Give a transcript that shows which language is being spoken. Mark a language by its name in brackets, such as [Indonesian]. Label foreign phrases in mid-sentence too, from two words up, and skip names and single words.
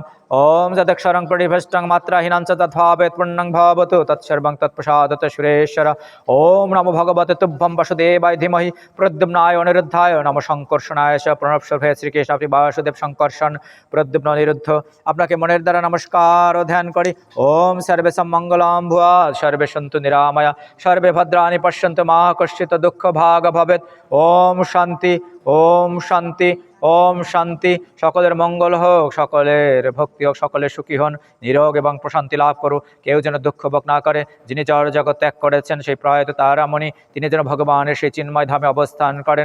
[Sanskrit] ওম যদক্ষরং পরিভষ্টং মাত্রাহীনাং চ তদ্ভাবেৎ পূর্ণং ভবতু তৎসর্বং তৎপ্রসাদত সুরেশ্বর। ওম নমো ভগবতে তুভ্যং বাসুদেবায় ধীমহি প্রদ্যুম্নায় অনিরুদ্ধায় নমো শঙ্কর্ষণায় চ প্রণবসর্ভে শ্রীকৃষ্ণ আপনি বাসুদেব শঙ্কর্ষণ প্রদ্যুম্ন অনিরুদ্ধ। [Bangla] আপনাকে মনের দ্বারা নমস্কার ও ধ্যান করি। [Sanskrit] ওম সর্বে সম্মঙ্গলাম ভুয়া সর্বে সন্তু নিরাময়া সর্বে ভদ্রাণি পশ্যন্তু মা কশ্চিৎ দুঃখ ভাগ ভবেৎ। ওম শান্তি, ওম শান্তি, ওম শান্তি। [Bangla] সকলের মঙ্গল হোক, সকলের ভক্তি হোক, সকলের সুখী হন, নিরোগ এবং প্রশান্তি লাভ করুক। কেউ যেন দুঃখ ভোগ না করে। যিনি জড় জগৎ ত্যাগ করেছেন সেই প্রয়াত তারামণি, তিনি যেন ভগবানের সেই চিন্ময় ধামে অবস্থান করেন।